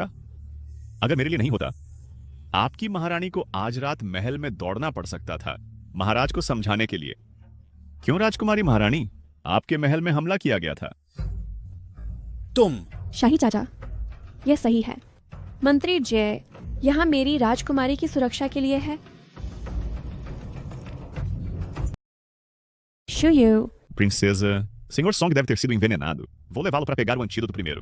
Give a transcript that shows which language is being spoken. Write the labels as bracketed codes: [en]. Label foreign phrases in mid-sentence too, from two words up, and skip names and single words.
[hi] अगर मेरे लिए नहीं होता, आपकी महारानी को आज रात महल में दौड़ना पड़ सकता था महाराज को समझाने के लिए। क्यों राजकुमारी महारानी, आपके महल में हमला किया गया था? तुम। शाही चाचा, यह सही है। मंत्री जय यहाँ मेरी राजकुमारी की सुरक्षा के लिए है। Shuyu. [pt] Princesa, Senhor Song deve ter sido envenenado. Vou levá-lo para pegar o antídoto primeiro.